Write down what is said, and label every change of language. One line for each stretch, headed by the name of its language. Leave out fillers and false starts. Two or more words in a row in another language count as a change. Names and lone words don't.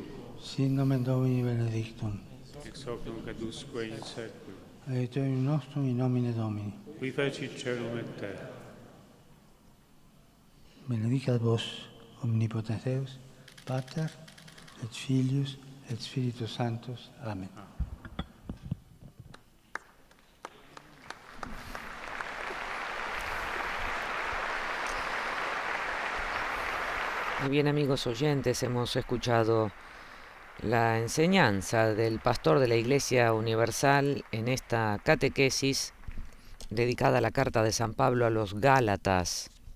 Latin: Sin nomen Domini benedictum. Ex hoc nunc et usque in seculum. Aiutorium nostrum in nomine Domini. Qui fecit celum et terra. Benedicat vos omnipotens Deus, Pater et Filius et Spiritus Sanctus. Amen.
Spanish: Muy bien, amigos oyentes, hemos escuchado la enseñanza del pastor de la Iglesia Universal en esta catequesis dedicada a la carta de San Pablo a los Gálatas.